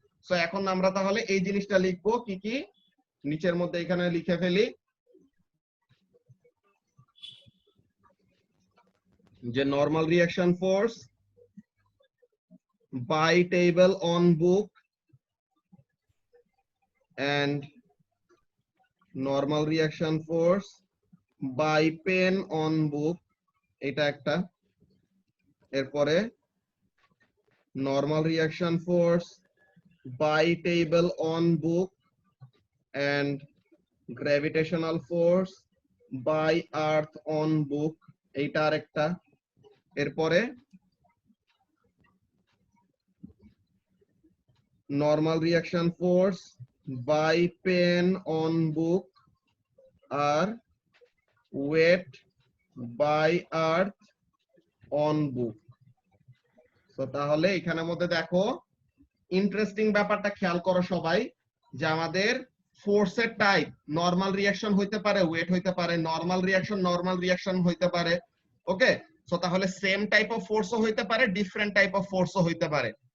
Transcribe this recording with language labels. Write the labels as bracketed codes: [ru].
[bn] So এখন আমরা তাহলে এই জিনিসটা লিখবো, কি কি নিচের মধ্যে এখানে লিখে ফেলি, যে [en] normal reaction force by table on book and normal reaction force by pen on book, [bn] এটা একটা। [en] এরপরে normal reaction force by table on book and gravitational force by earth on book, [bn] এইটা আরেকটা। [en] এরপরে normal reaction force by pen on book আর weight by earth on book। [bn] তো তাহলে এখানের মধ্যে দেখো ইন্টারেস্টিং ব্যাপারটা খেয়াল করো সবাই, যে আমাদের ফোর্সের টাইপ নরমাল রিঅ্যাকশন হইতে পারে, ওয়েট হইতে পারে, নরমাল রিঅ্যাকশন হইতে পারে। ওকে, সো তাহলে সেম টাইপ অফ ফোর্সও হইতে পারে, ডিফারেন্ট টাইপ অফ ফোর্সও হইতে পারে।